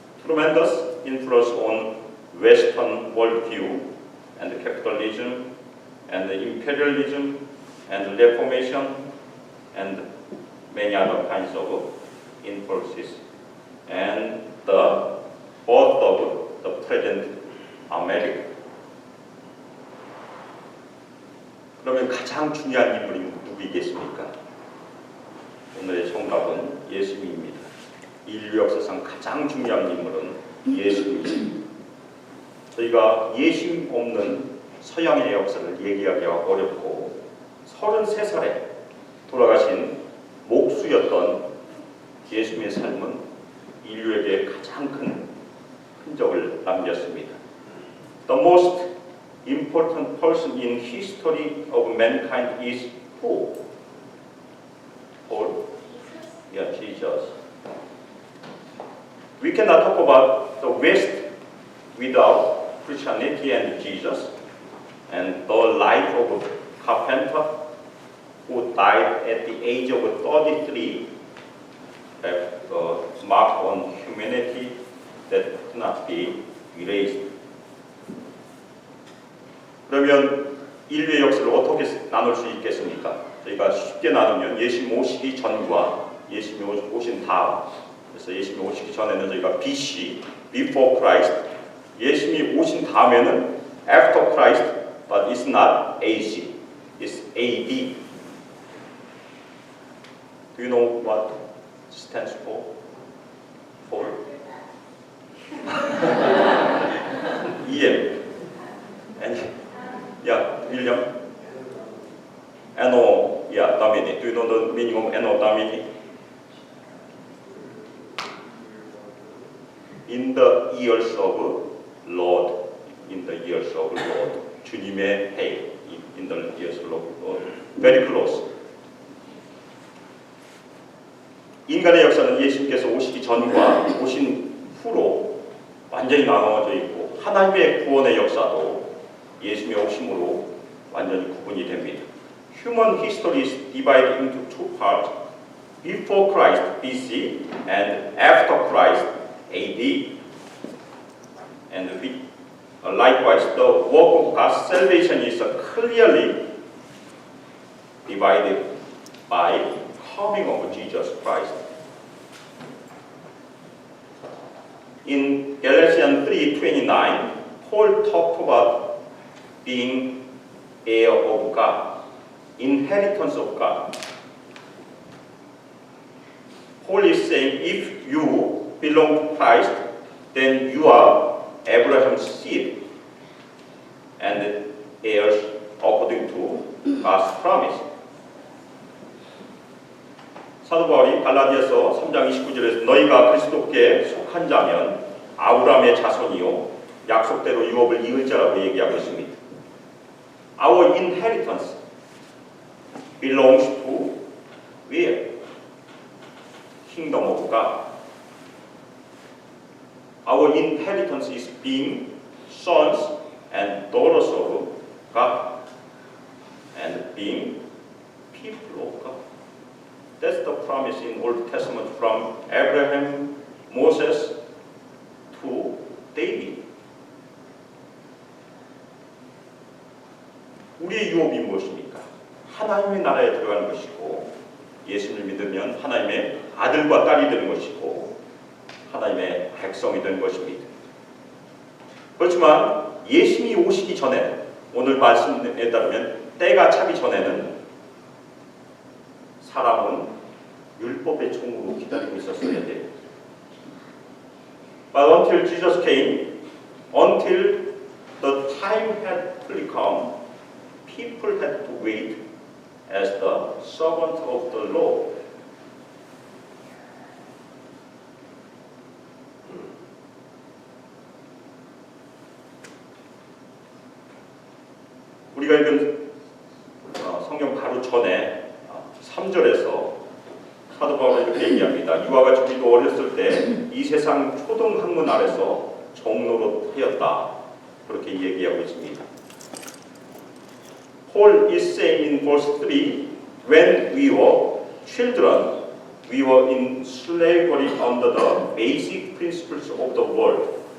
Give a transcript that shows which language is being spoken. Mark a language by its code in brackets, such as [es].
[en] tremendous influence on Western worldview and capitalism and imperialism and reformation and many other kinds of influences and the birth of the present America. [ko] 그러면 가장 중요한 인물이 누구이겠습니까? 오늘의 정답은 예수님입니다. 인류 역사상 가장 중요한 인물은 예수님입니다. 저희가 예수님 없는 서양의 역사를 얘기하기가 어렵고 33살에 돌아가신 목수였던 예수님의 삶은 인류에게 가장 큰 흔적을 남겼습니다. [en] The most important person in history of mankind is who? Paul? Yeah, Jesus. We cannot talk about the West without Christianity and Jesus and the life of a carpenter who died at the age of 33 have a mark on humanity that could not be erased. [ko] 그러면 인류의 역사를 어떻게 나눌 수 있겠습니까? 저희가 쉽게 나누면 예수님 오시기 전과 예수님 오신 다음. 그래서 예수님 오시기 전에는 저희가 BC, Before Christ. 예수님이 오신 다음에는 [en] After Christ, but it's not AC, it's AD. Do you know what stands for? For? EM. And yeah, William. Anno, yeah, Domini. Do you know the meaning of Anno Domini? In the years of Lord. In the years of Lord. [ko] 주님의 해. [en] In the years of Lord. Very close. [ko] 인간의 역사는 예수님께서 오시기 전과 오신 후로 완전히 나눠져 있고 하나님의 구원의 역사도 예수님의 오심으로 완전히 구분이 됩니다. [en] Human history is divided into two parts. Before Christ BC and after Christ AD. And likewise, the work of God's salvation is clearly divided by coming of Jesus Christ. In Galatians 3:29, Paul talked about being heir of God, inheritance of God. Paul is saying, if you belong to Christ, then you are Abraham's seed and heirs according to God's promise. [ko] 사도 바울이 갈라디아서 3장 29절에서 너희가 그리스도께 속한 자면 아브라함의 자손이요 약속대로 유업을 이을 자라고 얘기하고 있습니다. [en] Our inheritance belongs to where? Kingdom of God. Our inheritance is being sons and daughters of God and being people of God. That's the promise in Old Testament from Abraham, Moses to David. [ko] 우리의 유업이 무엇입니까? 하나님의 나라에 들어가는 것이고 예수를 믿으면 하나님의 아들과 딸이 되는 것이고 하나님의 백성이 되는 것입니다. 그렇지만 예수님이 오시기 전에 오늘 말씀에 따르면 때가 차기 전에는 사람은 율법의 종으로 기다리고 있었어야 돼요. [en] But until Jesus came, until the time had fully come, people had to wait as the servant of the Lord. [ko] 우리가 읽은 성경 바로 전에 3절에서 사도 바울은 이렇게 얘기합니다. 이와 같이 우리도 어렸을 때 이 세상 초등학문 아래서 종로로 하였다. 그렇게 얘기하고 있습니다. [en] Paul is saying in verse 3, when we were children, we were in slavery under the basic principles of the world.